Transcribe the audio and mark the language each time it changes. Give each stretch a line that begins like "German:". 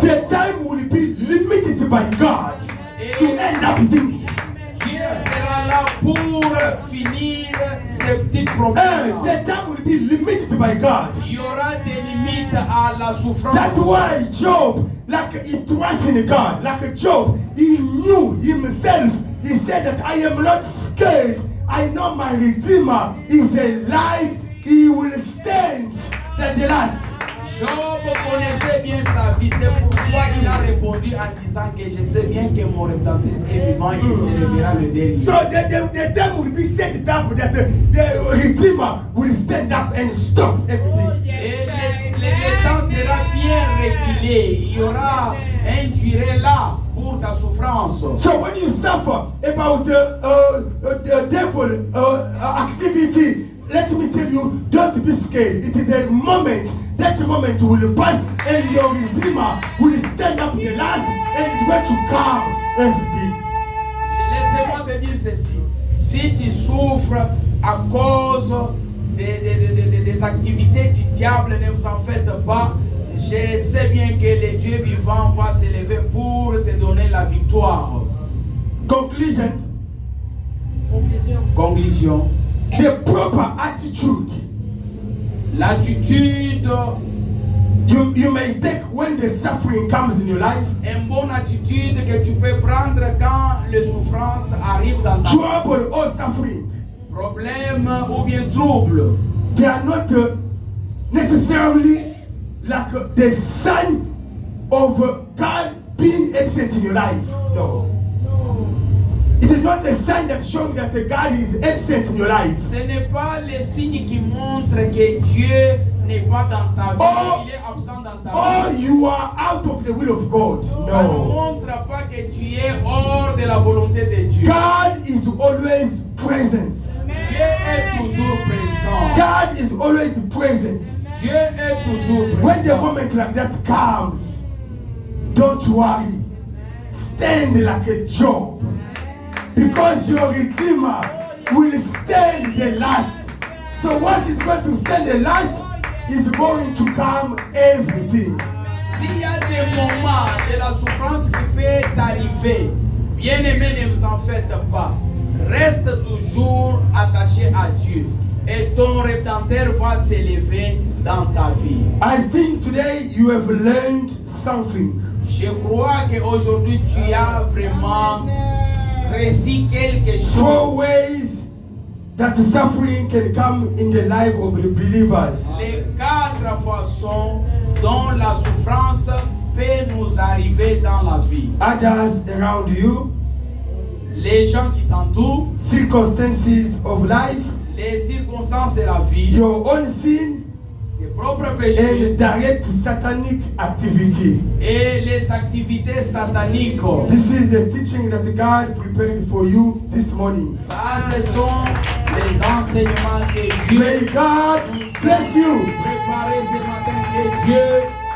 English: The time will be limited by God to end up things.
French: Dieu sera là pour finir ces petits problèmes.
English: The time will be limited by God.
French: Il y aura des limites à la souffrance.
English: That's why Job, like he trusts in God, like Job, he knew himself. He said that I am not scared. I know my Redeemer is alive. He will stand at the last.
French: Job connaissait bien sa vie, c'est pourquoi il a répondu en disant que je sais bien que mon Rédempteur est vivant et qu'il s'élèvera le dernier.
English: So the time will be set up that the Redeemer will stand up and stop everything.
French: Et le temps sera bien reculé. Il y aura un durée là pour ta souffrance.
English: So when you suffer about the devil activity, let me tell you, don't be scared. It is a moment. That moment will pass and your Redeemer will stand up the last and it's going to calm everything.
French: Laissez-moi te dire ceci. Si tu souffres à cause des activités du diable, ne vous en faites pas. Je sais bien que le Dieu vivant va s'élever pour te donner la victoire.
English: Conclusion.
French: Conclusion.
English: The proper attitude
French: L'attitude
English: you may take when the suffering comes in your life.
French: Une bonne attitude que tu peux prendre quand les souffrances arrivent dans ta vie.
English: Trouble or suffering.
French: Problème ou bien trouble.
English: They are not necessarily like the sign of God being absent in your life. No. It is not a sign that showing that God is absent in your life.
French: Ce n'est pas le signe qui montre que Dieu n'est pas dans ta vie, il est absent dans ta
English: Or
French: vie.
English: you are out of the will of God.
French: Ça ne
English: No.
French: montre pas que tu es hors de la volonté de Dieu.
English: God is always present.
French: Dieu est toujours présent.
English: God is always present.
French: Dieu est toujours
English: When the
French: présent.
English: moment like that comes, don't worry. Stand like a Job. Because your Redeemer will stand the last. So once he's going to stand the last, he's going to come everything.
French: S'il y a des moments de la souffrance qui peut t'arriver, bien-aimé, ne vous en faites pas. Reste toujours attaché à Dieu. Et ton Rédempteur va s'élever dans ta vie.
English: I think today you have learned something.
French: Je crois qu'aujourd'hui tu as vraiment réussi quelque
English: 4
French: chose.
English: ways that the suffering can come in the life of the believers.
French: Les 4 façons dont la souffrance peut nous arriver dans la vie.
English: Others around you,
French: Les gens qui t'entourent,
English: circumstances of life,
French: les circonstances de la vie,
English: your own sin,
French: tes propres péchés
English: and direct satanic activity.
French: et les activités sataniques.
English: This is the teaching that God prepared for you this morning.
French: Ça, ce sont les enseignements que Dieu
English: May God bless you.
French: préparé ce matin. Que Dieu